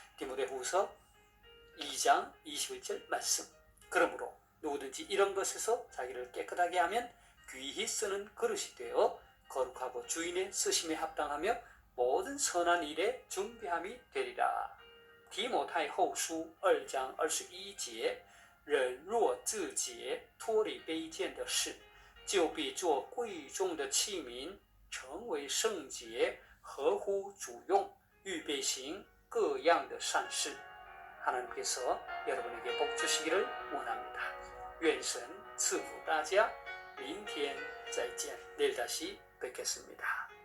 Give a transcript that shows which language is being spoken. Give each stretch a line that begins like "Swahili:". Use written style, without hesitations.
Korean: 디모데후서 2장 21절 말씀. 그러므로 누구든지 이런 것에서 자기를 깨끗하게 하면 귀히 쓰는 그릇이 되어 거룩하고 주인의 쓰심에 합당하며 모든 선한 일에 준비함이 되리라.
Chinese: 提摩太后书2章21节，人若自洁，脱离卑贱的事，就必做贵重的器皿，成为圣洁，合乎主用，预备行各样的善事。
Korean: 하나님께서 여러분에게 복 주시기를 원합니다.
Chinese: 愿神赐福大家。明天再见，
Korean: 내일 다시 뵙겠습니다.